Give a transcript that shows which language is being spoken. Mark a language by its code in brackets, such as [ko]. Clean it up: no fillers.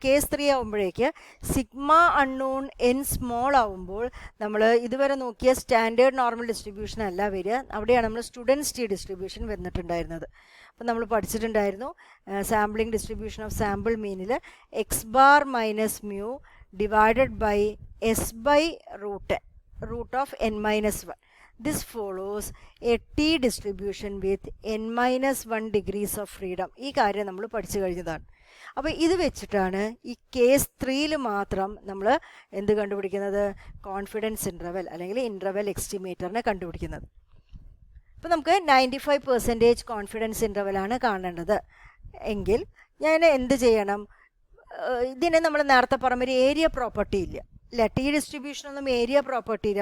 [ml] Case 3 ആകുമ്പോഴേക്ക് sigma unknown N small ആവുമ്പോൾ നമ്മൾ ഇതുവരെ നോക്കിയ സ്റ്റാൻഡേർഡ് നോർമൽ ഡിസ്ട്രിബ്യൂഷൻ അല്ല വരിക. അവിടെയാണ് നമ്മൾ സ്റ്റുഡൻസ് ടി ഡിസ്ട്രിബ്യൂഷൻ വന്നിട്ടുണ്ടായിരുന്നത്. അപ്പോൾ നമ്മൾ പഠിച്ചിട്ടുണ്ടായിരുന്നു sampling distribution of sample മീനിൽ X bar minus mu divided by S by root of n minus 1. [en] This follows a T distribution with n-1 degrees of freedom. [ml] ഈ കാര്യം നമ്മൾ പഠിച്ചു കഴിഞ്ഞതാണ്. അപ്പോൾ ഇത് വെച്ചിട്ടാണ് ഈ കേസ് 3ൽ മാത്രം നമ്മൾ എന്ത് കണ്ടുപിടിക്കുന്നത്, കോൺഫിഡൻസ് ഇൻ്റർവെൽ അല്ലെങ്കിൽ ഇൻ്റർവെൽ എസ്റ്റിമേറ്ററിനെ കണ്ടുപിടിക്കുന്നത്. അപ്പോൾ നമുക്ക് 95% കോൺഫിഡൻസ് ഇൻ്റർവെലാണ് കാണേണ്ടത് എങ്കിൽ ഞാൻ എന്ത് ചെയ്യണം, ഇതിനെ നമ്മൾ നേരത്തെ പറഞ്ഞൊരു ഏരിയ പ്രോപ്പർട്ടി ഇല്ല, ടി ഡിസ്ട്രിബ്യൂഷനൊന്നും ഏരിയ പ്രോപ്പർട്ടി ഇല്ല.